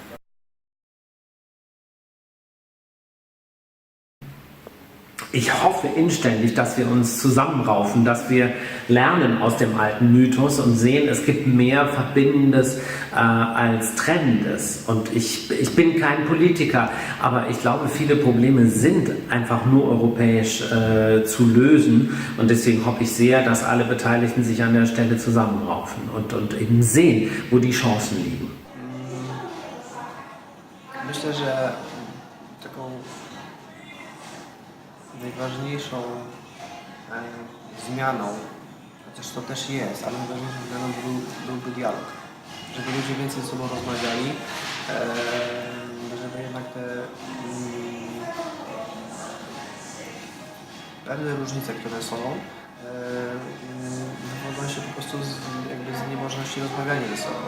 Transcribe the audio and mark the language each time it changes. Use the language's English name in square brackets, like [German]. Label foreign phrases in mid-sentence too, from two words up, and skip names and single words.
[German] Ich hoffe inständig, dass wir uns zusammenraufen, dass wir lernen aus dem alten Mythos und sehen, es gibt mehr Verbindendes als Trennendes. Und ich bin kein Politiker, aber ich glaube, viele Probleme sind einfach nur europäisch zu lösen. Und deswegen hoffe ich sehr, dass alle Beteiligten sich an der Stelle zusammenraufen und eben sehen, wo die Chancen liegen. [Polish] Myślę, że taką najważniejszą zmianą chociaż to też jest, ale najważniejszym względem byłby dialog. Żeby ludzie więcej ze sobą rozmawiali, żeby jednak te pewne różnice, które są, wywodzą się po prostu z niemożności rozmawiania ze sobą.